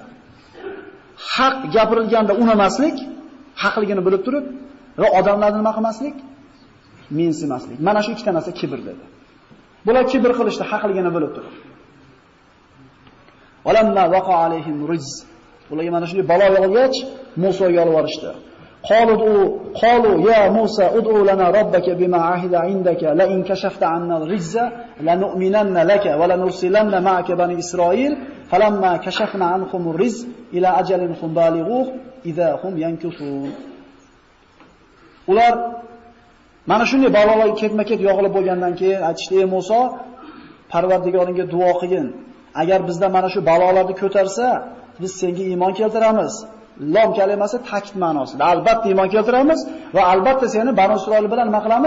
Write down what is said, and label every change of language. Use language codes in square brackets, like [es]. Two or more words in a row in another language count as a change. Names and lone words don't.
[uz] Haq gapirilganda unamaslik, haqligini bilib turib va odamlarni nima qilmaslik? Mensimaslik. Mana shu ikkita narsa kibr dedi. Bular kibr qilishdi haqligini bilib turib. [ar] ولما وقع عليهم الرجز. [uz] Ularga mana shunday balo yog'ilgach, Musoga yolvorishdi. [ar] قالوا يا موسى ادع لنا ربك بما عهد عندك لئن كشفت عنا الرجز لنؤمنن لك ولنرسلن معك بني إسرائيل فلما كشفنا عنهم الرجز إلى أجل هم بالغوه إذا هم ينكثون. [uz] Ular mana shunday balolarga ketma-ket yog'ilib bo'lgandan keyin aytishdi: "Ey Musa, Parvardigoringga duo qilgin. Agar bizda mana shu balolarni ko'tarsa, biz senga iymon keltiramiz." Lom kalimasi ta'kid ma'nosida. Albatta iymon keltiramiz va albatta seni Banu Isroil bilan nima qilamiz?